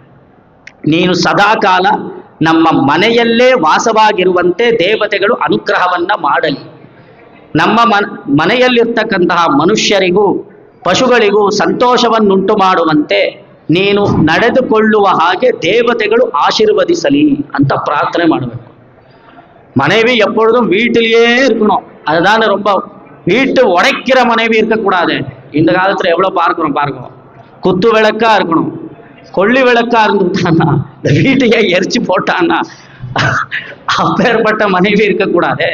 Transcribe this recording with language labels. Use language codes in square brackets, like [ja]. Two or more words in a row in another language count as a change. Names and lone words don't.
[kn] ನೀನು ಸದಾಕಾಲ ನಮ್ಮ ಮನೆಯಲ್ಲೇ ವಾಸವಾಗಿರುವಂತೆ ದೇವತೆಗಳು ಅನುಗ್ರಹವನ್ನ ಮಾಡಲಿ. ನಮ್ಮ ಮನೆಯಲ್ಲಿರ್ತಕ್ಕಂತಹ ಮನುಷ್ಯರಿಗೂ ಪಶುಗಳಿಗೂ ಸಂತೋಷವನ್ನುಂಟು ಮಾಡುವಂತೆ ನೀನು ನಡೆದುಕೊಳ್ಳುವ ಹಾಗೆ ದೇವತೆಗಳು ಆಶೀರ್ವದಿಸಲಿ ಅಂತ ಪ್ರಾರ್ಥನೆ ಮಾಡಬೇಕು. [ta] மனைவி எப்பொழுதும் வீட்டிலேயே இருக்கணும். அதுதான் ரொம்ப, வீட்டு உடைக்கிற மனைவி இருக்கக்கூடாது. இந்த காலத்துல எவ்வளவு பார்க்கிறோம். குத்து விளக்கா இருக்கணும். கொள்ளி விளக்கா இருந்துட்டான்னா, இந்த வீட்டையே எரிச்சு போட்டான்னா அப்பேற்பட்ட மனைவி இருக்கக்கூடாது.